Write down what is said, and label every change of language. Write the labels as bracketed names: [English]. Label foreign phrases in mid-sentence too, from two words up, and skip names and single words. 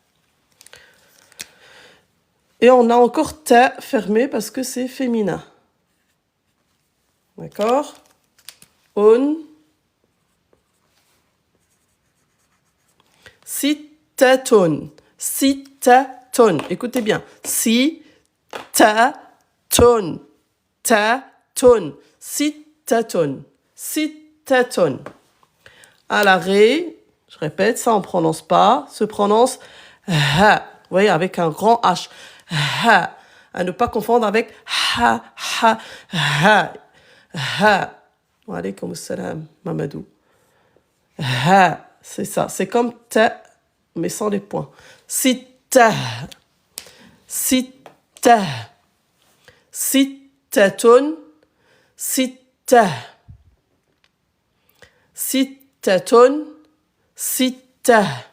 [French] Et on a encore ta fermé parce que c'est féminin. D'accord? On. Citaton. Citaton. Écoutez bien. Citaton. Taton. Citaton. Citaton. À l'arrêt, je répète, ça on ne prononce pas. Se prononce ha. Vous voyez, avec un grand H. Ha. à ne pas confondre avec ha, ha, ha, ha. [Arabic] وعليكم السلام, [French] Mamadou. Ha, c'est ça. C'est comme ta, mais sans les points. [Arabic] ستة، ستة، ستةٌ، ستة، ستةٌ، ستة.